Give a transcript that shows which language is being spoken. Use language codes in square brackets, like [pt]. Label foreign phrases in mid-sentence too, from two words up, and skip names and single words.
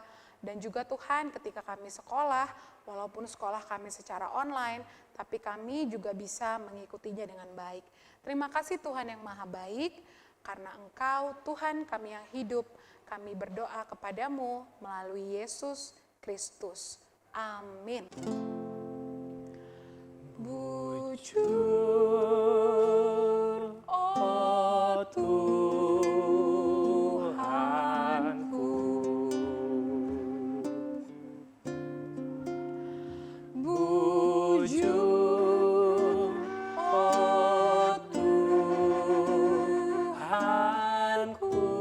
[id] Dan juga Tuhan ketika kami sekolah, walaupun sekolah kami secara online, tapi kami juga bisa mengikutinya dengan baik. Terima kasih Tuhan yang maha baik, karena Engkau Tuhan kami yang hidup, kami berdoa kepadamu melalui Yesus Kristus. Amin. [btx] Bujur, oh Tuhanku, bujur, oh Tuhanku.